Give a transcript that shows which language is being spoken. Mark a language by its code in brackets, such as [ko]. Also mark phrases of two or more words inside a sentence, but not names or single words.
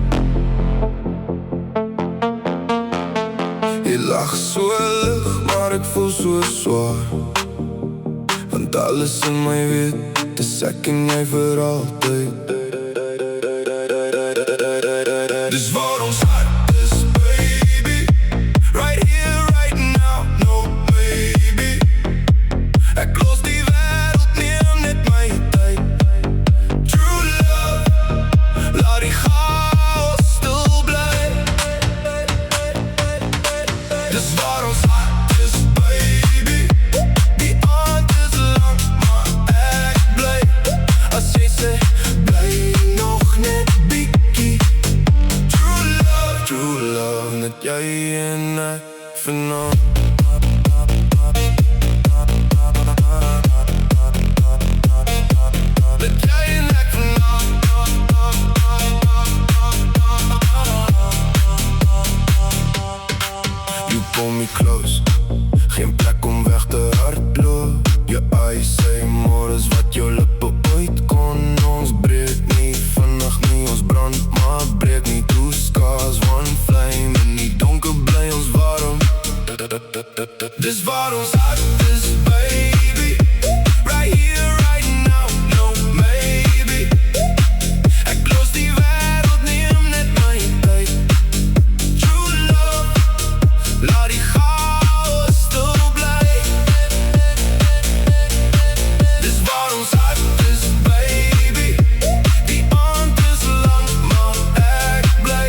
[af] Jy lag so lig, maar ek voel so swaar, want alles in my weet, dis ek en jy vir altyd. Dis waar ons hart is, [en] baby, right here, right now, no maybe. [af] Ek los die wêreld, neem net my tyd. [en] True love, [af] laat die chaos stil bly. Dis waar ons hart is, baby, die aand is lang, maar ek bly. As jy sê, bly nog net bietjie. [en] True love, [af] net jy en ek vanaand. Net jy en ek vanaand. [en] You pull me close, [af] geen plek om weg te hardloop. Jou eyes sê more as wat jou lippe ooit kon. Ons breek nie vannacht nie, ons brand maar breek nie. [en] Two scars, one flame, [af] in die donker bly ons warm. Dis waar ons hart is, [en] baby, right here, right now, no maybe. [af] Ek los die wêreld, neem net my tyd. [en] True love, [af] laat die chaos stil bly. Dis waar ons hart is, baby, die aand is lang, maar ek bly.